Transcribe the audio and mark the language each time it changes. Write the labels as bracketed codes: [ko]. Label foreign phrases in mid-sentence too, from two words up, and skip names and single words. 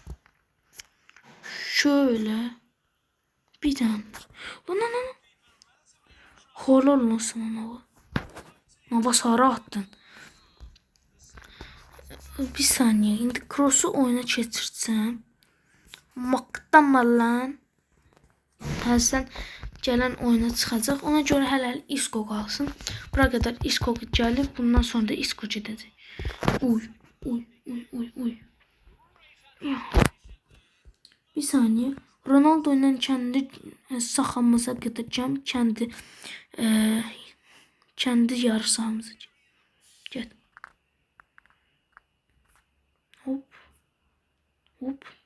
[tr] Şöyle. Bir tane. Lan. Helal olsun ona. Nava sarı attın. Bir saniye. Şimdi Kroos'u oyuna geçirsem. Maqtama lan. [az] Həsən gələn oyuna çıxacaq. Ona görə hələ Isco qalsın. Bura qədər Isco gəlir. Bundan sonra da Isco gedəcək. [tr] Uy. Bir saniye. Ronaldo ile kendi sahamıza gideceğim. Kendi yarı sahamıza. Gel. Hop.